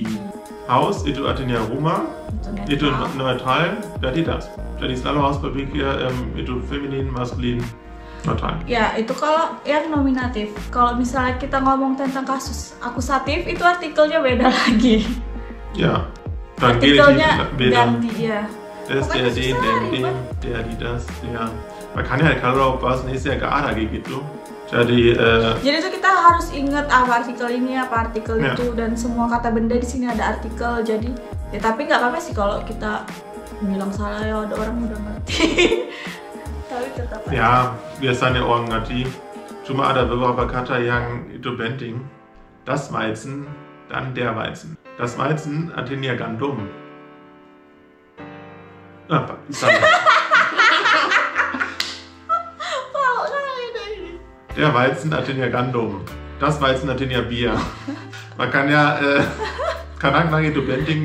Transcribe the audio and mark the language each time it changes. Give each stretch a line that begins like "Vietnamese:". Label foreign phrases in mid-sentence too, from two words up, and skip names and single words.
Indonesian: Haus, itu artinya rumah, itu neutral, berarti das. Jadi selalu harus berpikir itu feminin, maskulin, neutral. Ya, itu kalau yang nominatif. Kalau misalnya kita ngomong tentang kasus akusatif, itu artikelnya beda lagi. Ya, dann artikelnya ganti, ya.
German: Das, der, den, der, die, das, der. Man kann ja
Indonesian: kalau bahasa Indonesia gak ada gitu. Jadi tuh kita harus ingat apa artikel ini, apa artikel itu, dan semua kata benda di sini ada artikel. Jadi ya tapi nggak apa-apa sih kalau kita bilang salah, ya ada orang udah ngerti. Tapi tetap aja. Ya, biasanya orang ngerti. Cuma ada beberapa kata yang itu penting.
German: Das Weizen, dann der Weizen. Das Weizen
Indonesian: artinya gandum. Apa?
German: Der Weizen
Indonesian: artinya gandum.
German: Das Weizen
Indonesian: artinya Bier. Makanya kadang-kadang itu penting.